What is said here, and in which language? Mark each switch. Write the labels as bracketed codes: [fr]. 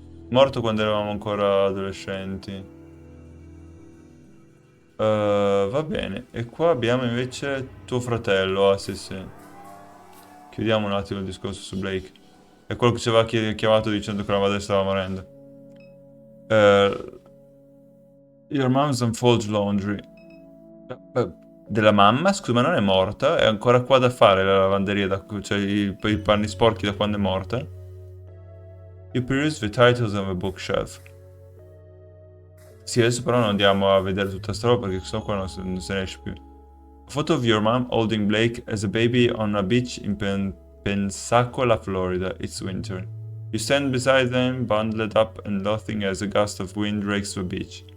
[it] Morto quando eravamo ancora adolescenti. Va bene. E qua abbiamo invece tuo fratello. Ah, sì, sì. Chiudiamo un attimo il discorso su Blake. È quello che ci aveva chiamato dicendo che la madre stava morendo. [en] Uh, your mom's unfolds laundry. [it] Della mamma? Scusa, ma non è morta? È ancora qua da fare la lavanderia, cioè i panni sporchi da quando è morta? [en] You peruse the titles on the bookshelf. [it] Sì, adesso però non andiamo a vedere tutta sta roba perché sennò qua non se ne esce più. [en] A photo of your mom holding Blake as a baby on a beach in Pensacola, Florida. It's winter. You stand beside them, bundled up and laughing as a gust of wind rakes the beach.